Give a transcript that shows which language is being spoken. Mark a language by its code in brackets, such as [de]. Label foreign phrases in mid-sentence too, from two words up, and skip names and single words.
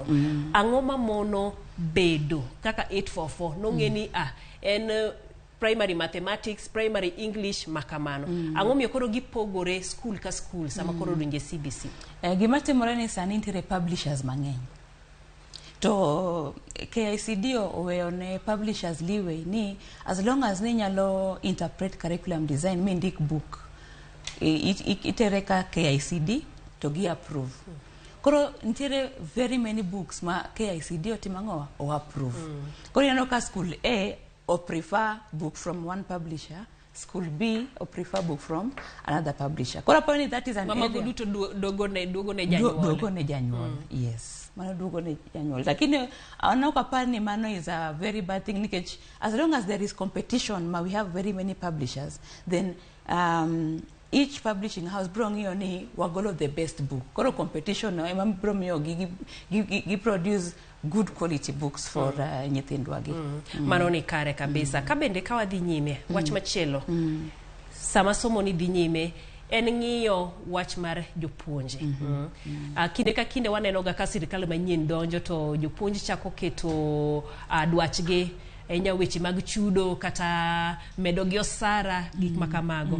[luo] Ang'o ma mono bedo kaka 844 nong'eni en [en] primary mathematics, primary English [luo] makamano. Ang'o miyo koro gipogore skul ka skul sama koro donje CBC. Gima timore ni sani nitiere publishers mang'eny. To KICD oweyo ne publishers leeway ni [en] as long as [luo] ni nyalo [en] interpret curriculum design [luo] mi ndik book itere ka KICD to gi approve. Koro nitiere [en] very many books [luo] ma KICD otimang'o o approve. Koro yano ka [en] school A o prefer book from one publisher, school B or prefer book from another publisher. [luo] Koro apani [en] that is an area. [luo] Mama duto dogo ne janyuol. [en] Yes. [luo] Mano dugo ne janyuol. Lakini anoko apani mano [en] is a very bad thing nikech as long as there is competition we have very many publishers, then each publishing house [luo] bro ng'iyo ni wagolo [en] the best book. [luo] Koro competition no ema bro miyo gi [en] produce good quality books for [luo] nyithindwa gi. Mano ni kare kabisa. Ka bende ka wadhi nyime wach machielo. Sama somo ni dhi nyime en ng'iyo wach mar jopuonje. Kinde ka kinde waneno ga ka sirikal manyien donjo to jopuonje chako keto dwachgi enya weche mag chudo kata medo gi osara gik makamago.